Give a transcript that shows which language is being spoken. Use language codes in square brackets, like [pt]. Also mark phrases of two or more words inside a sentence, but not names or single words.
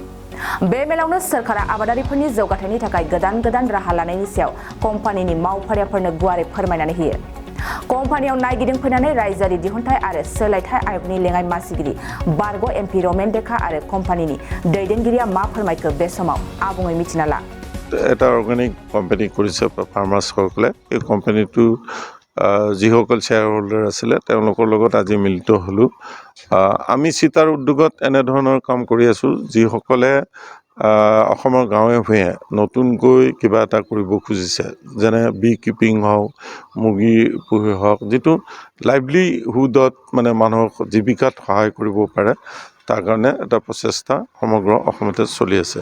[brx] बे मेलावनो सोरखारा आबादारिफोरनि जौगाथायनि थाखाय गोदान राहा लानायनि सायाव कम्पानिनि मावफारियाफोरनो गुवारै फोरमायनानै होयो। कम्पानियाव नायगिदिंफैनानै रायजोआरि दिहुनथाय आरो सोलायथाय आयगनि लेङाइ मासिगिरि बारग' एमपि रमेन-देखा आरो कम्पानिनि दैदेनगिरिया मा फोरमायखो बे समाव आबुङै मिथिना ला। [as] এটা [en] organic company [as] কৰিছে ফাৰ্মাৰ্ছসকলে। এই কোম্পানীটো যিসকল [en] share holder [as] আছিলে তেওঁলোকৰ লগত আজি মিলিত হ'লোঁ। আমি চিটাৰ উদ্যোগত এনেধৰণৰ কাম কৰি আছোঁ যিসকলে অসমৰ গাঁৱে ভূঞে নতুনকৈ কিবা এটা কৰিব খুজিছে, যেনে [en] bee keeping [as] হওক, মুৰ্গী পুহি হওক, যিটো লাইভলিহুডত মানে মানুহক জীৱিকাত সহায় কৰিব পাৰে, তাৰ কাৰণে এটা প্ৰচেষ্টা সমগ্ৰ অসমতে চলি আছে।